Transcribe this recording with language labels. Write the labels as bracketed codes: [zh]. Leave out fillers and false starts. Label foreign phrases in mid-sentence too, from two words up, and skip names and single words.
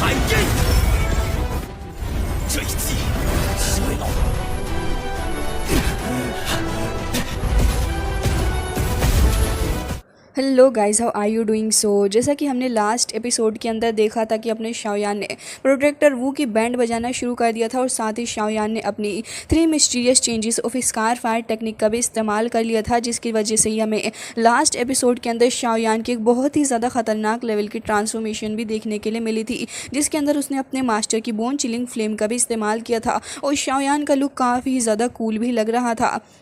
[zh] 这一击是为了。 [en] Hello guys, How are you doing. [hi] सो जैसा कि हमने [en] last episode [hi] के अंदर देखा था कि अपने शाओयान ने प्रोटेक्टर वू की बैंड बजाना शुरू कर दिया था और साथ ही शाओयान ने अपनी 3 [en] Mysterious Changes of Scar Fire Technique [hi] का भी इस्तेमाल कर लिया था, जिसकी वजह से ही हमें [en] last episode [hi] के अंदर शाओयान की एक बहुत ही ज़्यादा खतरनाक लेवल की ट्रांसफॉर्मेशन भी देखने के लिए मिली थी, जिसके अंदर उसने अपने मास्टर की [en] bone chilling flame [hi] का भी इस्तेमाल किया था और शाओयान का लुक काफ़ी ज़्यादा कूल भी लग रहा था।